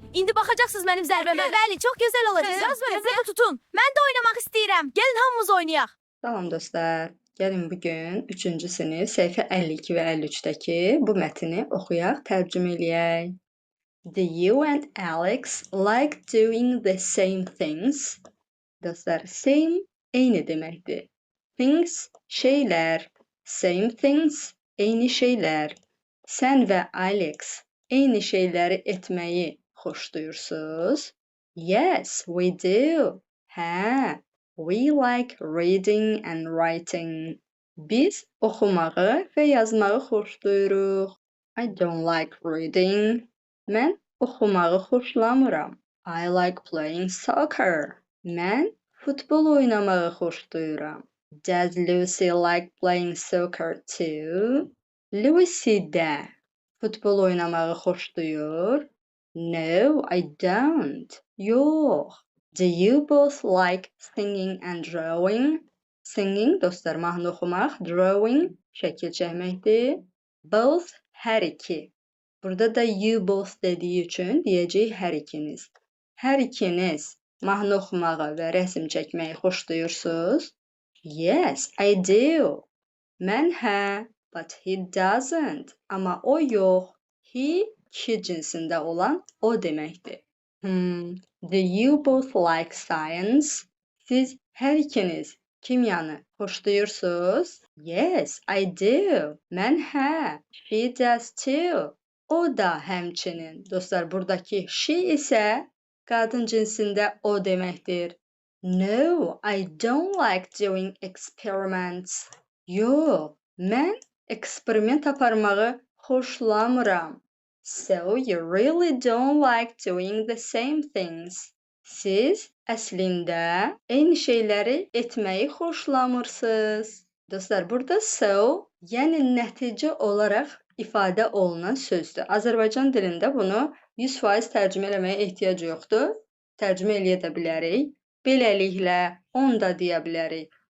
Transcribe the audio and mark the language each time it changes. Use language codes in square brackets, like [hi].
[az] İndi baxacaqsınız mənim zərbəmə. Bəli, çox gözəl olacaq. Söz verin, tutun. Mən də oynamaq istəyirəm. Gəlin hamımız oynayaq. Salam dostlar. Gəlin bugün 3-cü sinif səhifə 52 və 53-dəki bu mətni oxuyaq, tərcümə eləyək. [en] Do you and Alex like doing the same things? [az] Dostlar, same eyni deməkdir. Things şeylər, [en] same things [az] eyni şeylər. Sən və Alex eyni şeyləri etməyi xoşlayırsınız? [en] Yes, we do. Hə, we like reading and writing. [az] Biz oxumağı və yazmağı xoşlayırıq. [en] I don't like reading. [az] Mən oxumağı xoşlamıram. [en] I like playing soccer. [az] Mən futbol oynamağı xoşlayıram. [en] Does Lucy like playing soccer too? [az] Lucy də futbol oynamağı xoşlayır. [en] No, I don't. Yox. Do you both like singing and drawing? [az] Singing, dostlar, mahnı oxumaq, drawing, şəkil çəkməkdir. Both, hər iki. Burada da [en] you both [az] dediyi üçün deyəcək hər ikiniz. Hər ikiniz mahnı oxumağı və rəsm çəkməyi xoşlayırsınız? [en] Yes, I do. [az] Mən hə, [en] but he doesn't. [az] Amma o yox. He, kişi cinsində olan o deməkdir. [en] Do you both like science? [az] Siz hər ikiniz kimyanı xoşlayırsınız? [en] Yes, I do. [az] Mən hə. [en] She does too. [az] O da həmçinin. Dostlar, buradakı she isə qadın cinsində o deməkdir. [en] No, I don't like doing experiments. [az] Yox, mən eksperiment aparmağı xoşlamıram. [en] So you really don't like doing the same things. [az] Siz əslində eyni şeyləri etməyi xoşlamırsınız. Dostlar, burada so, yəni nəticə olaraq ifadə olunan sözdür. Azərbaycan dilində bunu 100% tərcümə eləməyə ehtiyac yoxdur. Tərcümə eləyə də bilərik. Beləliklə, onda deyə bilərik.